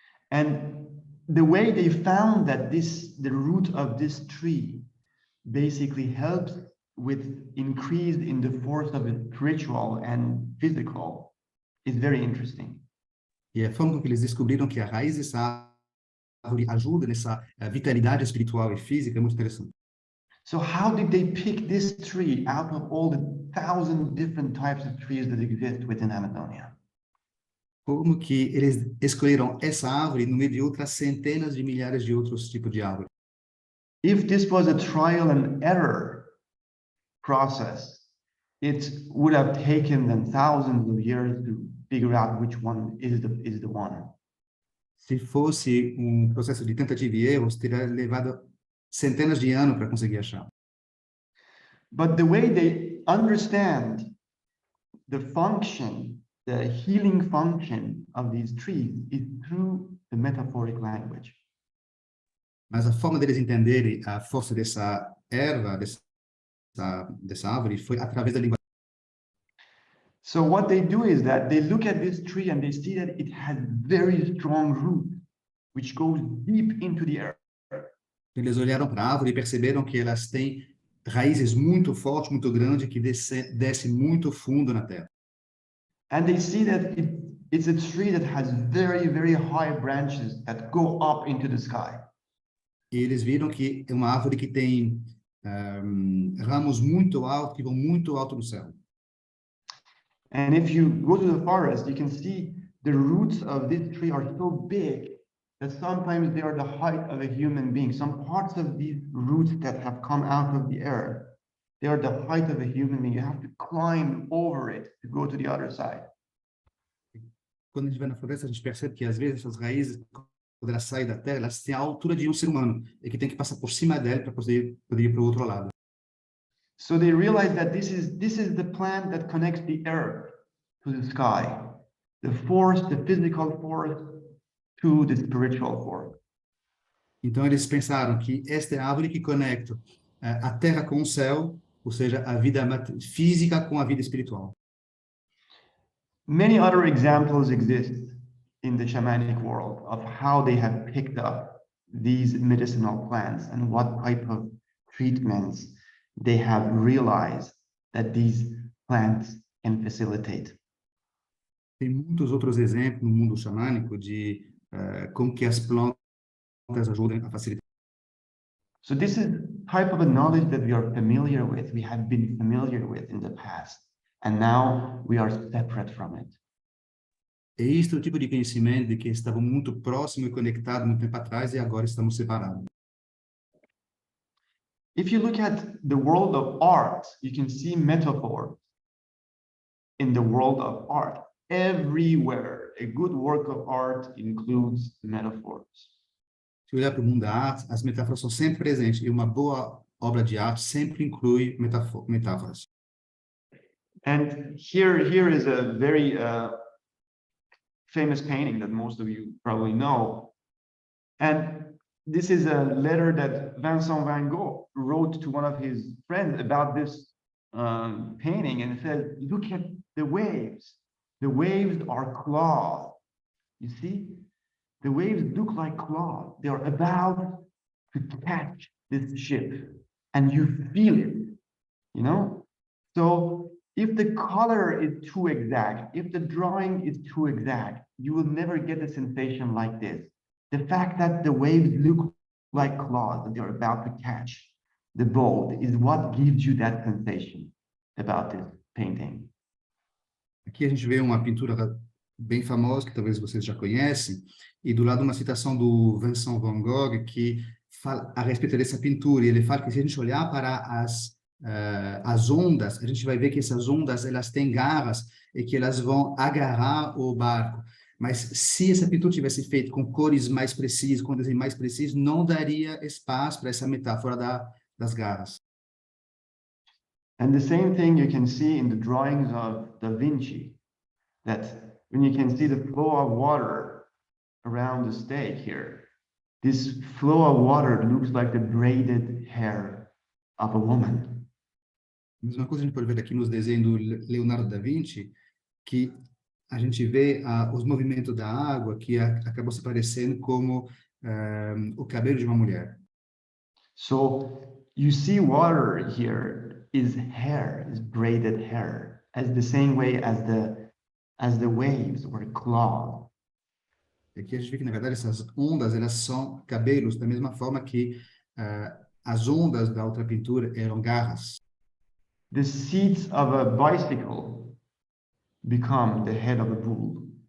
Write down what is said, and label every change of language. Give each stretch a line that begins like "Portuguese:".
English: And the way they found that the root of this tree basically helps with increase in the force of the spiritual and physical is very interesting.
Portuguese: E a forma com que eles descobriram que a raiz dessa árvore ajuda nessa vitalidade espiritual e física é muito interessante.
English: So how did they pick this tree out of all the 1,000 different types of trees that exist within Amazonia?
Portuguese: Como que eles escolheram essa árvore no meio de outras centenas de milhares de outros tipos de árvores?
English: If this was a trial and error process, it would have taken them thousands of years to figure out which one is the one.
Portuguese: Se fosse processo de tentativa e erros, teria levado centenas de anos para conseguir achar.
English: But the way they understand the function, the healing function of these trees is through the metaphoric language.
Portuguese: Mas a forma deles entenderem a força dessa erva, dessa árvore, foi através da linguagem.
English: So what they do is that they look at this tree and they see that it has very strong roots, which goes deep into the earth.
Portuguese: Eles olharam para a árvore e perceberam que elas têm raízes muito fortes, muito grandes, que desce muito fundo na terra.
English: And they see that it's a tree that has very, very high branches that go up into the sky.
Portuguese: E eles viram que é uma árvore que tem ramos muito altos, que vão muito alto no céu.
English: And if you go to the forest, you can see the roots of this tree are so big that sometimes they are the height of a human being. Some parts of these roots that have come out of the earth, they are the height of a human being. You have to climb over it to go to the other side.
Portuguese: Quando a gente vai na floresta, a gente percebe que às vezes essas raízes, quando elas saem da terra, elas têm a altura de um ser humano e que tem que passar por cima dela para poder ir para o outro lado.
English: So they realize that this is the plant that connects the earth to the sky, the force, the physical force to the spiritual force.
Portuguese: Então eles pensaram que esta é a árvore que conecta a terra com o céu, ou seja, a vida física com a vida espiritual.
English: Many other examples exist in the shamanic world of how they have picked up these medicinal plants and what type of treatments they have realized that these plants can facilitate.
Portuguese: Tem muitos outros exemplos no mundo xamânico de como que as plantas ajudam a facilitar.
English: So this is type of a knowledge that we are familiar with, we have been familiar with in the past, and now we are separate from it.
Portuguese: É este o tipo de conhecimento de que estavam muito próximo e conectado muito tempo atrás e agora estamos separados.
English: If you look at the world of art, you can see metaphors in the world of art. Everywhere, a good work of art includes metaphors.
Portuguese: Se olhar para o mundo da arte, as metáforas são sempre presentes e uma boa obra de arte sempre inclui metáforas.
English: And here is a very famous painting that most of you probably know. And this is a letter that Vincent van Gogh wrote to one of his friends about this painting, and it says, look at the waves. The waves are claws. You see? The waves look like claws. They are about to catch this ship, and you feel it, you know? So if the color is too exact, if the drawing is too exact, you will never get a sensation like this. The fact that the waves look like claws that they're about to catch the boat is what gives you that sensation about this painting.
Portuguese: Aqui a gente vê uma pintura bem famosa, que talvez vocês já conhecem, e do lado uma citação do Vincent van Gogh, que fala a respeito dessa pintura, e ele fala que se a gente olhar para as ondas, a gente vai ver que essas ondas, elas têm garras e que elas vão agarrar o barco. Mas se essa pintura tivesse feito com cores mais precisas, com desenho mais preciso, não daria espaço para essa metáfora das garras.
English: And the same thing you can see in the drawings of Da Vinci, that when you can see the flow of water around the stake here, this flow of water looks like the braided hair of a woman.
Portuguese: A mesma coisa a gente pode ver aqui nos desenhos do Leonardo da Vinci, que a gente vê os movimentos da água que acabam se parecendo como o cabelo de uma mulher.
English: So you see water here is hair, is braided hair, as the same way as the waves or claws.
Portuguese: Aqui a gente vê que, na verdade, essas ondas, elas são cabelos, da mesma forma que as ondas da outra pintura eram garras.
English: The seats of a bicycle become the head of a bull.